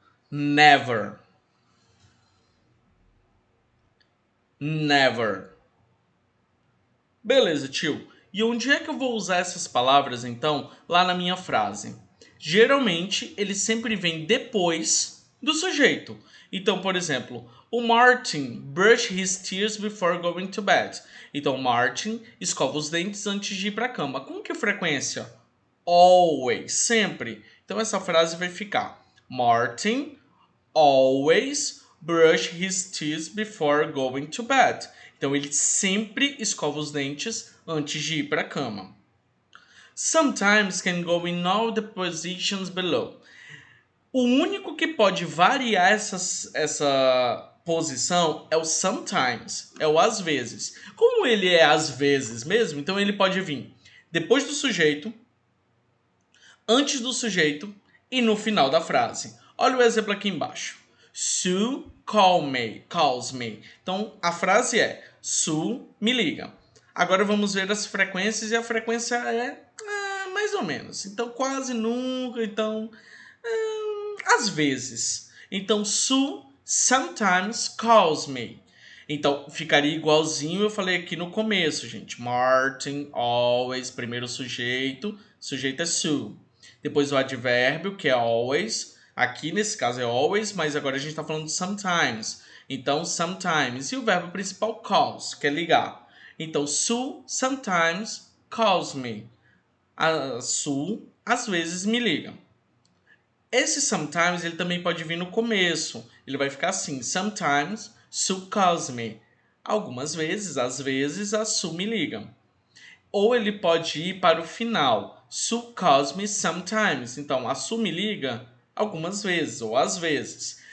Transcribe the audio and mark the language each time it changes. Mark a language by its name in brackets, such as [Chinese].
[English] Never. [Portuguese] Never. Beleza, tio. E onde é que eu vou usar essas palavras então lá na minha frase? Geralmente ele sempre vem depois do sujeito. Então, por exemplo, o [English] Martin brushed his teeth before going to bed. [Portuguese] Então, Martin escova os dentes antes de ir para a cama. Com que frequência? Always, sempre. Então essa frase vai ficar: [English] Martin always brush his teeth before going to bed. [Portuguese] Então ele sempre escova os dentes antes de ir para a cama. [English] Sometimes can go in all the positions below. [Portuguese] O único que pode variar essa posição é o sometimes, é o às vezes. Como ele é às vezes mesmo, então ele pode vir depois do sujeito, antes do sujeito e no final da frase. Olha o exemplo aqui embaixo. [English] Sue calls me. [Portuguese] Então a frase é: Sue me liga. Agora vamos ver as frequências e a frequência é mais ou menos. Então quase nunca, então às vezes. [English] Então Sue sometimes calls me. [Portuguese] Então ficaria igualzinho eu falei aqui no começo, gente. Martin, always, primeiro sujeito é Sue. Depois o advérbio, que é always. Aqui nesse caso é always, mas agora a gente está falando de sometimes. Então, sometimes. E o verbo principal, calls, que é ligar. [English] Então, Sue sometimes calls me. [Portuguese] A Sue às vezes me liga. Esse sometimes ele também pode vir no começo. Ele vai ficar assim: [English] Sometimes Sue calls me. [Portuguese] Algumas vezes, às vezes, a Sue me liga. Ou ele pode ir para o final. [English] Sue calls me sometimes. [Portuguese] Então, a Sue me liga algumas vezes ou às vezes.